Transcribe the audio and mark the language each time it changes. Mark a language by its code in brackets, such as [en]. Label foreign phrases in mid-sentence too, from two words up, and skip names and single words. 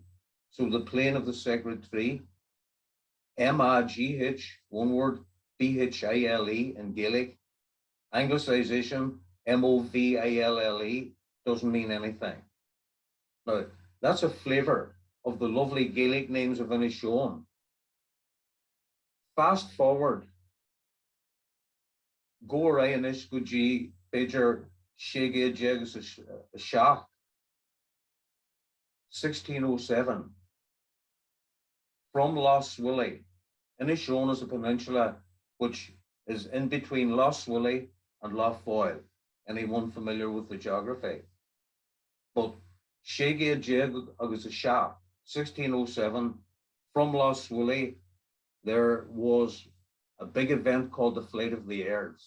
[en] So the plain of the sacred tree, Magh, one word, Bhile in Gaelic. Anglicization, Moville, doesn't mean anything. Now, that's a flavour of the lovely Gaelic names of Inishowen. Fast forward, Glór Inis Eoghain, Gaeilge, Gaeilge, 1607. From Lough Swilly. Inishowen is a peninsula which is in between Lough Swilly and Lough Foyle. Anyone familiar with the geography? But Gaeilge, 1607, from Lough Swilly, there was a big event called the Flight of the Airs.